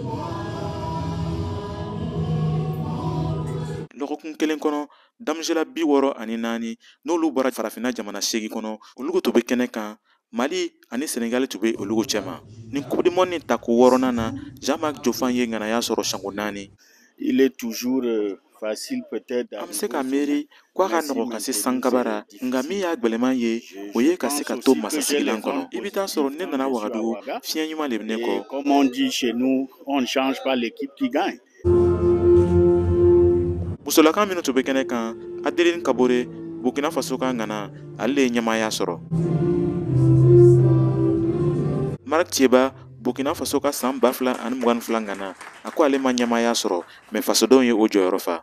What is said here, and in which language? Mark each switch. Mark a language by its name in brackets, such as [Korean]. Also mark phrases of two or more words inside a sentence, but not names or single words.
[Bambara] Lɔgɔkun kelen kɔnɔ damujela 64 n'olu bɔra farafina jamana 8 kɔnɔ olu to bɛ kɛnɛ kan. Mali ani Sénégal tun bɛ olu cɛma. Nin Coupe du Monde ta ko 6nan na Jean-Marc Diofan ye ŋanaya sɔrɔ sango 4. [French] Il est toujours facile peut-être [Bambara] an bɛ se ka miiri k'a ka nɔgɔ ka se sankabara nka min y'a gwɛlɛman ye o ye ka se ka to masasigilan kɔnɔ. I bɛ taa sɔrɔ ne nana Ouagadougou fiɲɛ ɲuman de bɛ ne kɔ. [French] Comme on dit chez nous, on ne change pas l'équipe qui gagne. [Bambara] Musolaka minnu tun bɛ kɛnɛ kan Adeline Kabore Burkina Faso ka ŋana ale ye ɲɛmaaya sɔrɔ. Marc Thieba Burkina Faso ka san 2022 ŋana a ko ale ma ɲɛmaaya sɔrɔ mais fasodenw ye o jɔyɔrɔ fa.